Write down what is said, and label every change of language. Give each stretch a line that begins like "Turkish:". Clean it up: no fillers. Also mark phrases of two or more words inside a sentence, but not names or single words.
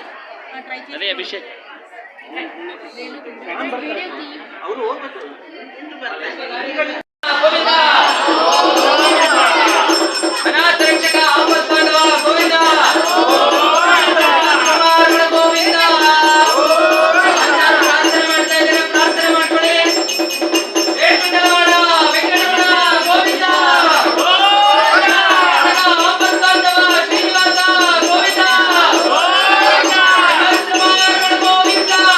Telugu: అదే అభిషేకం అనాథ రక్షక ఆపద్బాంధవ గోవింద కుమారుడు గోవింద
Kannada: ప్రార్థನೆ ಮಾಡ್ತಾ ಇದ್ದಾರೆ ಪ್ರಾರ್ಥನೆ ಮಾಡ್ಕೊಳ್ಳಿ
Telugu: ಏಕಂದವಾಡ ವೆಂಕಟರಮಣ ಗೋವಿಂದ ఆపద్బాంధవ శ్రీనివాస గోవింద కుమారుడు గోవింద